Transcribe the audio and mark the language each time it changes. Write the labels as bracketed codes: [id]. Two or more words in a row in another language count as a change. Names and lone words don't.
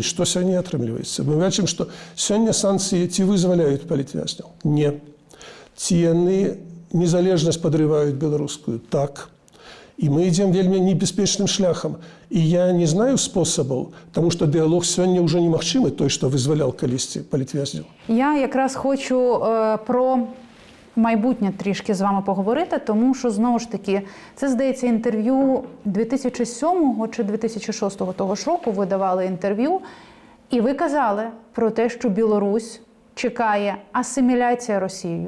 [be] Што сёння атрымліваецца? Мы бачым, што сёння санкцыі ці вызваляюць палітвязняў? Не. Ці яны незалежнасць падрываюць беларускую? Так. І мы ідзем вельмі небяспечным шляхам. І я не знаю спосабаў, таму што дыялог сёння ўжо немагчымы, той, што вызвалял калісьці палітвязняў. [uk] Я якраз хочу про майбутнє трішки з вами поговорити, тому що, знову ж таки, це, здається, інтерв'ю 2007 чи 2006 того ж року ви давали інтерв'ю, і ви казали про те, що Білорусь чекає асиміляція Росією.